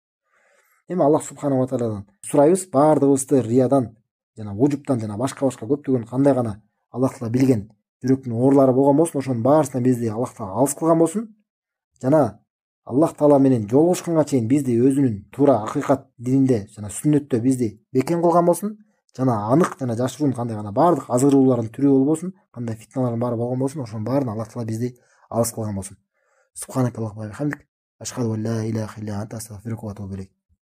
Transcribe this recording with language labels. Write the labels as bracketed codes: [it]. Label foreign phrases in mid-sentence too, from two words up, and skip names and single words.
[ky] Эми [ar] الله سبحانه وتعالى [ky] сурайбыз, баардыгыбызды риядан жана ужуптан жана башка көптөгөн кандай гана Аллах Таала билген жүрөктүн оорулары болгон болсун, ошонун баарысынан бизди Аллах Таала алыс кылган болсун. Жана Аллах Таала менен жолугушканга чейин бизди өзүнүн туура акыйкат дининде жана сүннөттө бизди бекем кылган болсун. жана анык жана жашыруун кандай гана баардык азгыруулардын түрү болбосун, кандай фитналардын баары болгон болсун, ошонун баарынан Аллах Таала бизди алыс кылган болсун. [ar] سبحانك اللهم وبحمدك أشهد أن لا إله إلا أنت أستغفرك وأتوب إليك.